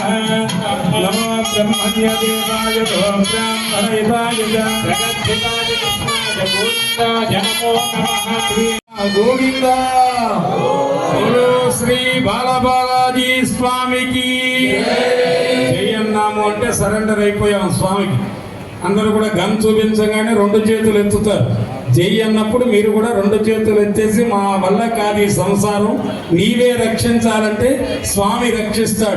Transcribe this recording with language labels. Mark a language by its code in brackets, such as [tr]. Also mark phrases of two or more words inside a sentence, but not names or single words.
[sa] नमो ब्रह्मण्यदेवाय ब्राह्मणहिताय जगद्धिताय कृष्णाय गोविन्दाय नमो नमः। [hi] गोविंद बोलो [te] श्री బాలబాలాజీ స్వామికి జై అన్నాము అంటే సరెండర్ అయిపోయాం స్వామికి. అందరూ కూడా గన్ చూపించగానే 2 చేతులు ఎత్తుతారు. జై అన్నప్పుడు మీరు కూడా 2 చేతులు ఎత్తేసి మా వల్ల కాదు ఈ సంసారం, నీవే రక్షించాలంటే స్వామి రక్షిస్తాడు.